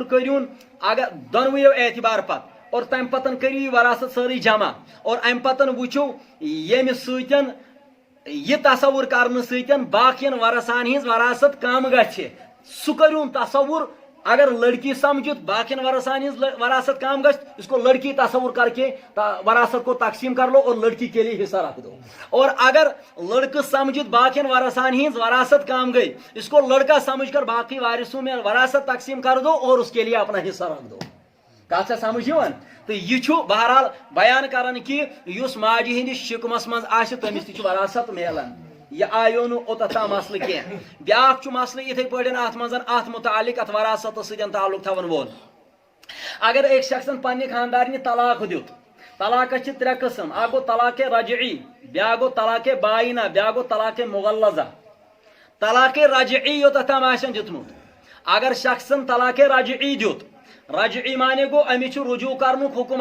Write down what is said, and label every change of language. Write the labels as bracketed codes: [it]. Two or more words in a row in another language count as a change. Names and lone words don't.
[ks] کٔرۍہوٗن اگر دۄنوٕیو اعتبار پتہٕ اور تمہِ پتن کٔرِو یہِ وراثت سٲرٕے جمع اور امہِ پتن وٕچھو ییٚمہِ سۭتۍ یہِ تصوُر کرنہٕ سۭتۍ باقین ورثان ہِنٛز وراثت کم گژھِ سُہ کٔرۍہوٗن تصوُر اگر لڑکی سمجھت باقین ورثان ہِنٛز وراثت کم گژھِ [ur] اس کو لڑکی تصور کر کے وراثت کو تقسیم کر لو اور لڑکی کے لیے حصہ رکھ دو [ks] اور اگر لڑکہ سمجھت باقین ورثان ہِنٛز وراثت کم گئی [ur] اس کو لڑکا سمجھ کر باقی وارثوں میں وراثت تقسیم کر دو اور اس کے لیے اپنا حصہ رکھ دو [ks] کتھ چھےٚ سمجھ یِوان تہٕ یہِ چھُ بہرحال بیان کران کہِ یُس ماجہِ ہِنٛدِس شِکمس منٛز آسہِ تٔمِس تہِ چھُ وراثت میلان یہ آیو نہٕ اوٚتتھ تام مسلہٕ کینٛہہ بیٛاکھ چھُ مسلہٕ یِتھٕے پٲٹھۍ اتھ منٛز اتھ متعلق اتھ وراثتس سۭتۍ تعلق تھاون وول اگر أکۍ شخصن پننہِ خاندارنہِ طلاق دیُت طلاقس چھِ ترٛےٚ قٕسم اکھ گوٚو طلاقِ رجعی بیٛاکھ گوٚو طلاقِ باینا بیٛاکھ گوٚو طلاقِ مغلظہ طلاقِ رجعی یوٚتتھ تام آسن دیُتمُت اگر شخصن طلاقِ رجعی دیُت رجعی معنی گوٚو أمِس چھُ رجوع کرنُک حُکم